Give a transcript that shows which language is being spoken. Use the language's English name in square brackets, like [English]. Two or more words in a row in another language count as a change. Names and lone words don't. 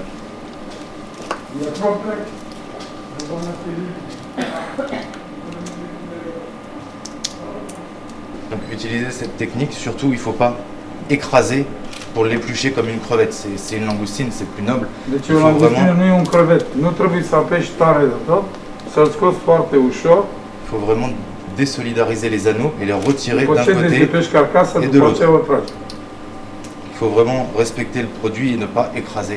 [French] Il y a 3 plaques devant la cellule. Donc utilisez cette technique, surtout il ne faut pas écraser pour l'éplucher comme une crevette. C'est une langoustine, c'est plus noble. [Romanian] Deci [French] Il [Romanian] o [French] faut [Romanian] langustină [French] vraiment, [Romanian] nu e un crevet. Nu trebuie să apeși tare de tot, să-l scoți foarte ușor. [French] il faut vraiment désolidariser les anneaux et les retirer [Romanian] După [French] d'un [Romanian] ce [French] côté. [Romanian] dezlipești carcasa, [French] et de [Romanian] după [French] l'autre. [Romanian] aceea o tragi. [French] Il faut vraiment respecter le produit et ne pas écraser.